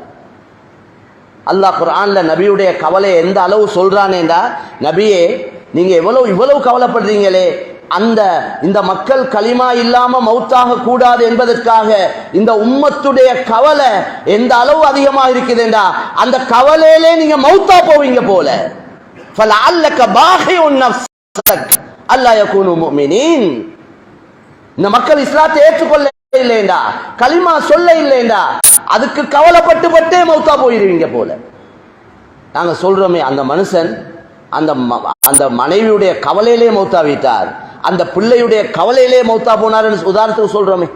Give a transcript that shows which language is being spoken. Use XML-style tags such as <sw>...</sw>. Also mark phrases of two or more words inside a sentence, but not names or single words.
<ta>அல்லாஹ் குர்ஆன்ல நபியுடைய கவலை எந்த அளவு சொல்றானேண்டா, நபியே நீங்க இவ்வளவு கவலைப்படுறீங்களே, இந்த மக்கள் களிமா இல்லாம மௌத்தாக கூடாது என்பதற்காக இந்த உம்மத்துடைய கவலை எந்த அளவு அதிகமாக இருக்குதுண்டா, அந்த கவலையிலே நீங்க மௌத்தா போவீங்க போல.</ta> <ar>فَلَعَلَّكَ بَاخِعٌ نَفْسَكَ أَلَّا يَكُونُوا مُؤْمِنِينَ.</ar> <ta>இந்த மக்கள் இஸ்லாத்தை ஏற்றுக்கொள்ள இல்லைண்டா, களிமா சொல்ல இல்லைண்டா, அதுக்கு கவலைப்பட்டு மௌத்தா போயிருவீங்க போல. நாங்க சொல்றோமே, அந்த மனுஷன் அந்த மனைவியுடைய கவலையிலே மௌத்தா வீட்டார், அந்த பிள்ளையுடைய கவலையிலே மௌத்தா போனார் உதாரணத்துக்கு சொல்றோமே.</ta>